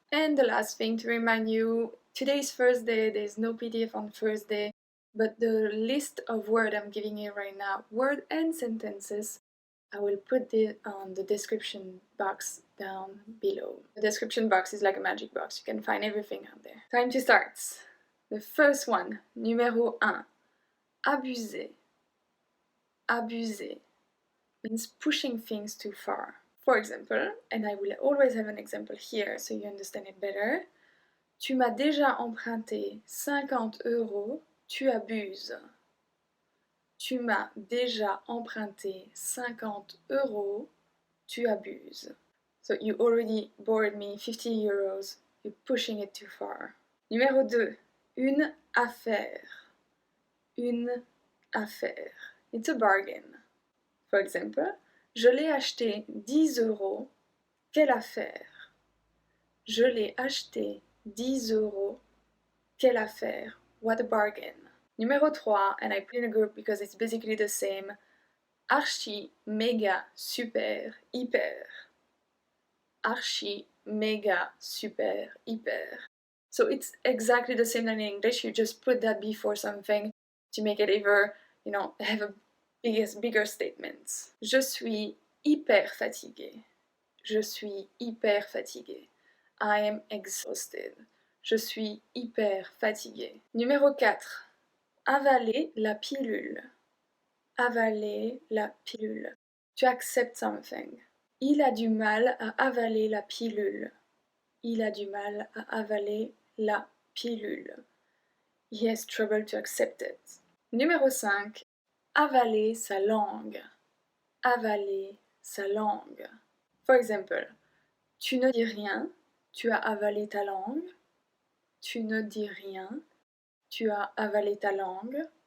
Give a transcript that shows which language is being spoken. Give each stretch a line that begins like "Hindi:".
English: And the last thing to remind you, today's Thursday, there's no PDF on Thursday, but the list of words I'm giving you right now, word and sentences, I will put it on the description box down below. The description box is like a magic box, you can find everything out there. Time to start. The first one, numéro 1, abuser. Abuser means pushing things too far. For example, and I will always have an example here so you understand it better.
French: Tu m'as déjà emprunté 50 €, tu abuses. Tu m'as déjà emprunté 50 €, tu abuses.
English: So you already borrowed me 50 €, you're pushing it too far.
French: Numéro 2, une affaire. Une affaire.
English: It's a bargain. For example,
French: je l'ai acheté 10 €, quelle affaire. Je l'ai acheté 10 €, quelle affaire.
English: What a bargain. Numéro 3, and I put in a group because it's basically the same. Archi, méga, super, hyper. Archi, méga, super, hyper. So it's exactly the same than in English, you just put that before something to make it either, have a bigger statements.
French: Je suis hyper fatigué. Je suis hyper fatigué.
English: I am exhausted.
French: Je suis hyper fatigué. Numéro 4. Avaler la pilule. Avaler la pilule.
English: To accept something.
French: Il a du mal à avaler la pilule. Il a du mal à avaler la pilule.
English: He has trouble to accept it.
French: Numéro 5. Avaler sa langue. Avaler sa langue.
English: For example,
French: tu ne dis rien, tu as avalé ta langue. Tu ne dis rien, tu as avalé ta langue.